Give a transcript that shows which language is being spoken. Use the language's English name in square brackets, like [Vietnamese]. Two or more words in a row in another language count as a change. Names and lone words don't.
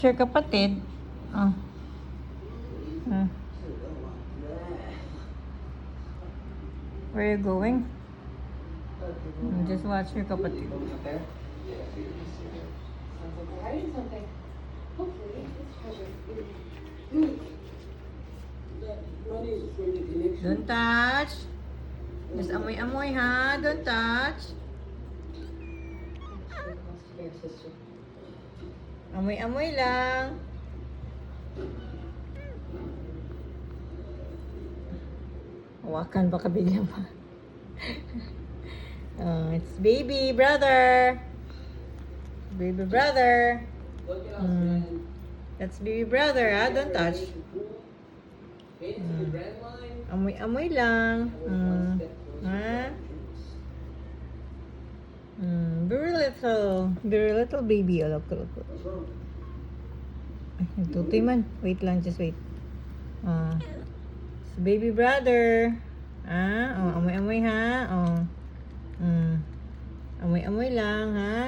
[English] Your kapatid. Oh. Where are you going? Just watch your kapatid. Don't touch. [Filipino] Just amoy-amoy ha. [English] Don't touch. [Filipino] Amoy-amoy lang. Hawakan baka bigyan pa. [English] Oh, it's baby brother. Baby brother. That's baby brother, ha? Don't touch. [Filipino] Amoy-amoy lang. Ha? [English] Very little baby. Look. [Filipino] Tutoy man. Wait lang, [English] just wait. It's baby brother. [Filipino] Oh, amoy-amoy ha. Oh. Amoy-amoy lang ha.